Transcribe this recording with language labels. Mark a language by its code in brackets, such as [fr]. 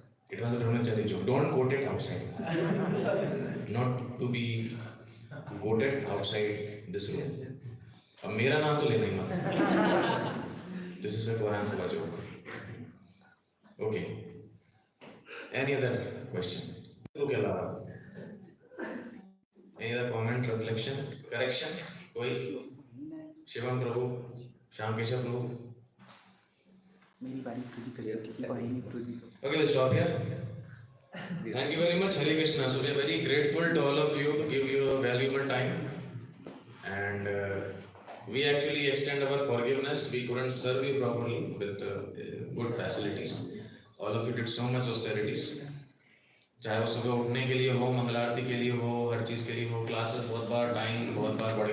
[en] It was a brahmachari joke. Don't quote it outside. Not to be quoted outside this room. [hi] अब मेरा नाम तो लेना ही मत। [en] This is a Quran joke. Okay. Any other question? Okay, Lara. Any other comment, reflection, correction? [hi] कोई? शिवम प्रभु, श्याम केशव प्रभु. मेरी बारी प्रभु कर सकती है, कोई नहीं प्रभु। [en] Okay, let's stop here. Thank you very much, Hare Krishna. So we are very grateful to all of you to give your valuable time, and we actually extend our forgiveness. We couldn't serve you properly with good facilities. All of you did so much austerities. [hi] चाहे वो सुबह उठने के लिए हो, मंगल आरती के लिए हो, हर चीज़ के लिए हो, क्लासेस बहुत बार टाइम बहुत बार बढ़ गई।